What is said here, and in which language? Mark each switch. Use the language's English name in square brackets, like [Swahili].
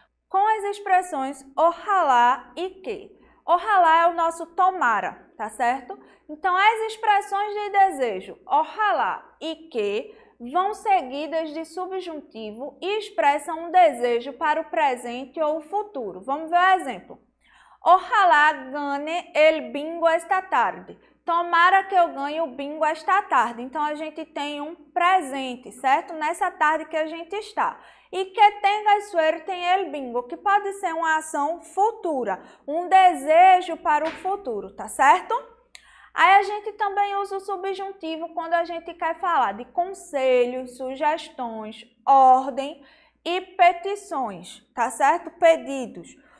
[Portuguese] Com as expressões ojalá e que. Ojalá é o nosso tomara, tá certo? Então, as expressões de desejo ojalá e que vão seguidas de subjuntivo e expressam um desejo para o presente ou o futuro. Vamos ver o exemplo. [Spanish] Ojalá gane el bingo esta tarde. [Portuguese] Tomara que eu ganhe o bingo esta tarde. Então, a gente tem um presente, certo? Nessa tarde que a gente está. E [Spanish] que tenga suerte en el bingo, [Portuguese] que pode ser uma ação futura, um desejo para o futuro, tá certo? Aí a gente também usa o subjuntivo quando a gente quer falar de conselhos, sugestões, ordem e petições, tá certo? Pedidos.